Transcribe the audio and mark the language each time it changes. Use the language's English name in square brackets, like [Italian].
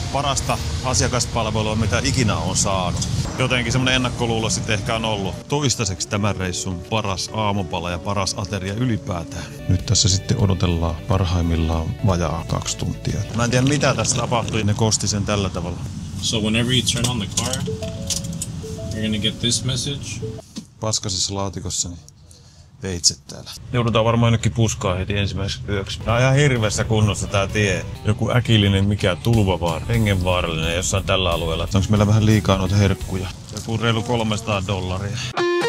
[Finnish] Parasta asiakaspalvelua, mitä ikinä on saanut. Jotenkin semmonen ennakkoluulo sitten ehkä on ollut. Toistaiseksi tämän reissun paras aamupala ja paras ateria ylipäätään. Nyt tässä sitten odotellaan parhaimmillaan vajaa 2 tuntia. Mä en tiedä mitä tässä tapahtui, ne kosti sen tällä tavalla. [English] So whenever you turn on the car, you're gonna get this message. [Finnish] Paskasessa laatikossani veitset täällä. Joudutaan varmaan jonnekin puskaan heti ensimmäiseksi yöksi. Tää on ihan hirveässä kunnossa tää tie. Joku äkillinen mikä tulvavaara, hengenvaarallinen jossain tällä alueella. Onks meillä vähän liikaa noita herkkuja? Joku reilu $300.